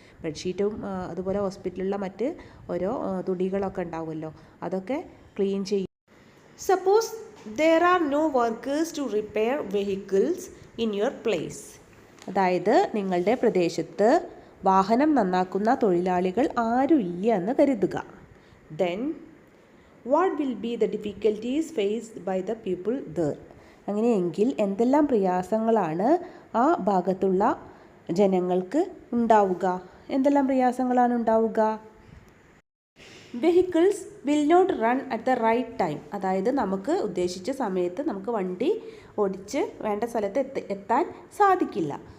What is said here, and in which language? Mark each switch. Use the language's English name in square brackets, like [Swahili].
[Malayalam] ബെഡ്ഷീറ്റും അതുപോലെ ഹോസ്പിറ്റലിലുള്ള മറ്റ് ഓരോ തുണികളൊക്കെ ഉണ്ടാവുമല്ലോ, അതൊക്കെ ക്ലീൻ ചെയ്യും. [English] Suppose there are no workers to repair vehicles in your place. [Malayalam] അതായത് നിങ്ങളുടെ പ്രദേശത്ത് വാഹനം നന്നാക്കുന്ന തൊഴിലാളികൾ ആരും ഇല്ല എന്ന് കരുതുക. [English] then what will be the difficulties faced by the people there? [Malayalam] അങ്ങനെയെങ്കിൽ എന്തെല്ലാം പ്രയാസങ്ങളാണ് ആ ഭാഗത്തുള്ള ജനങ്ങൾക്ക് ഉണ്ടാവുക? എന്തെല്ലാം പ്രയാസങ്ങളാണ് ഉണ്ടാവുക? [English] Vehicles will not run at the right time. [Malayalam] അതായത് നമുക്ക് ഉദ്ദേശിച്ച സമയത്ത് നമുക്ക് വണ്ടി ഓടിച്ച് വേണ്ട സ്ഥലത്ത് എത്താൻ സാധിക്കില്ല.